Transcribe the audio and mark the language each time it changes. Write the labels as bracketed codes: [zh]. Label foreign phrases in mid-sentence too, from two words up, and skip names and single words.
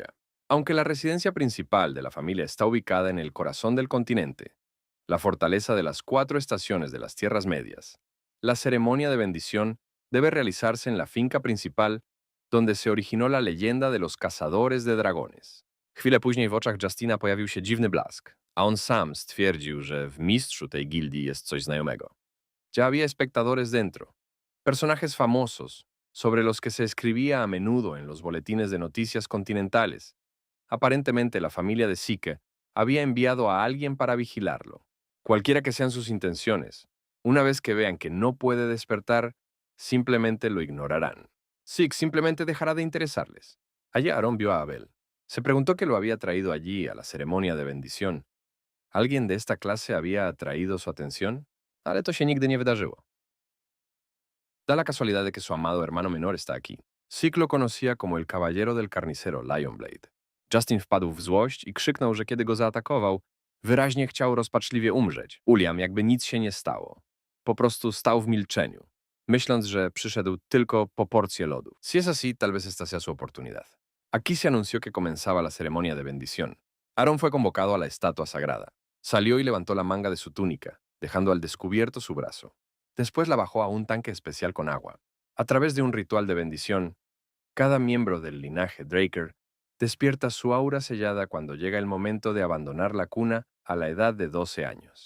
[es] Aunque la residencia principal de la familia está ubicada en el corazón del continente, la fortaleza de las 4 estaciones de las Tierras Medias, la ceremonia de bendición debe realizarse en la finca principal donde se originó la leyenda de los cazadores de dragones. [pl] Chwilę później w oczach Justina pojawił się dziwny blask, a on sam stwierdził, że w mistrzu tej gildii jest coś znajomego. [es] Ya había espectadores dentro, personajes famosos, sobre los que se escribía a menudo en los boletines de noticias continentales. Aparentemente la familia de Sike había enviado a alguien para vigilarlo. Cualquiera que sean sus intenciones, una vez que vean que no puede despertar, simplemente lo ignorarán. Sik simplemente dejará de interesarles. Allí Aaron vio a Abel. Se preguntó qué lo había traído allí a la ceremonia de bendición. ¿Alguien de esta clase había atraído su atención? [pl] Ale to się nigdy nie wydarzyło. [es] Da la casualidad de que su amado hermano menor está aquí. Sik lo conocía como el caballero del carnicero Lionblade. [pl] Justin wpadł w złość i krzyknął, że kiedy go zaatakował, wyraźnie chciał rozpaczliwie umrzeć. Uliam, jakby nic się nie stało. Po prostu stał w milczeniu, myśląc, że przyszedł tylko po porcję lodu. [es] Si es así, tal vez esta sea su oportunidad. Aquí se anunció que comenzaba la ceremonia de bendición. Aaron fue convocado a la estatua sagrada. Salió y levantó la manga de su túnica, dejando al descubierto su brazo. Después la bajó a un tanque especial con agua. A través de un ritual de bendición, cada miembro del linaje Draker despierta su aura sellada cuando llega el momento de abandonar la cuna a la edad de 12 años.